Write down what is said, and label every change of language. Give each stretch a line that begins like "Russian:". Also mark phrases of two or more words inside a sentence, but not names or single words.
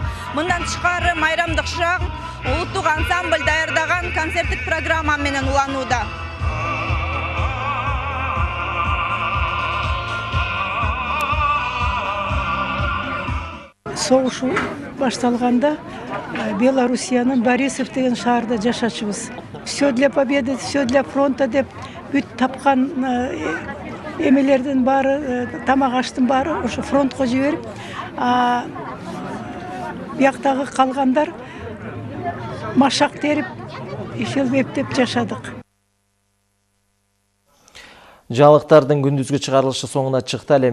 Kyrgyz: Мындан тышкары майрамдык шаг улуттук ансамбль даярдаган концерттик программа менен уланууда. Согуш башталганда Белоруссиянын Борисов деген шаарда жашачыбыз.
Russian: Все для победы, все для фронта
Kyrgyz: деп бүт тапкан эмелердин баары, тамак аштын баары ошо фронтко жиберип, бияктагы калгандар машак терип, ишел бептеп жашадык. Жаңылыктардын күндүзгү чыгарылышы соңуна чыкты.